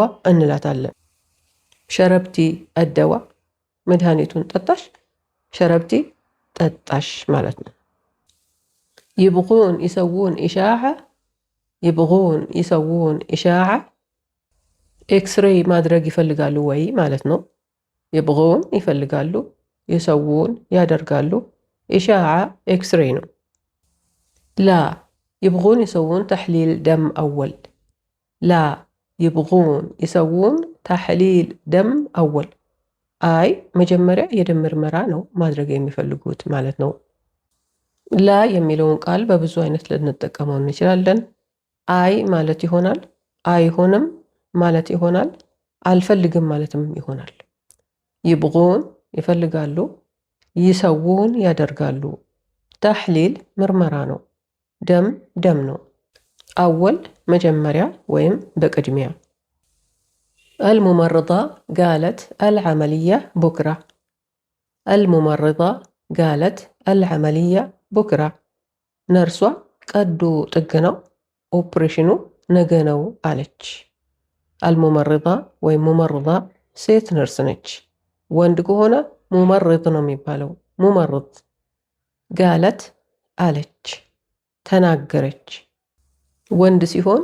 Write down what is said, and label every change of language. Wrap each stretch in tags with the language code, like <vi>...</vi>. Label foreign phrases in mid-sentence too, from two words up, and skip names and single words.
<am>እንላታለን።</am> <ar>شربتي الدواء</ar> <am>መድኃኒቱን ጠጣሽ፣ ሸረብቲ ጠጣሽ ማለት ነው።</am> <ar>يبغون يسوون أشعة፣ يبغون يسوون أشعة</ar> <am>ኤክስሬይ ማድረግ ይፈልጋሉ ወይ ማለት ነው። ይብጉን ይፈልጋሉ፣ ይሰውን ያደርጋሉ፣ ኢሻዓ ኤክስሬይ ነው።</am> <ar>لا يبغون يسوون تحليل دم أول. لا يبغون يسوون تحليل دم أول.</ar> <am>አይ መጀመሪያ የደም ምርመራ ነው ማድረግ የሚፈልጉት ማለት ነው። ላ የሚለውን ቃል በብዙ አይነት ልንጠቀመው እንችላለን። አይ ማለት ይሆናል፣ አይሆንም ማለት ይሆናል፣ አልፈልግም ማለትም ይሆናል። ይብጉን ይፈልጋሉ፣ ይሰውን ያደርጋሉ። ተሕሊል ምርመራ ነው። ደም ደም ነው። አወል መጀመሪያ ወይም በቅድሚያ።</am> <ar>الممرضة قالت العملية بكرة. الممرضة قالت العملية بكرة.</ar> <am>ነርሷ ቀዶ ጥገናው ኦፕሬሽኑ ነገ ነው አለች። አልሙመርዳ ወይም ሙመርዳ ሴት ነርስ ነች። ወንድ ከሆነ ሙመርድ ነው የሚባለው።</am> <ar>ممرض قالت</ar> <am>አለች፣ ተናገረች። ወንድ ሲሆን</am>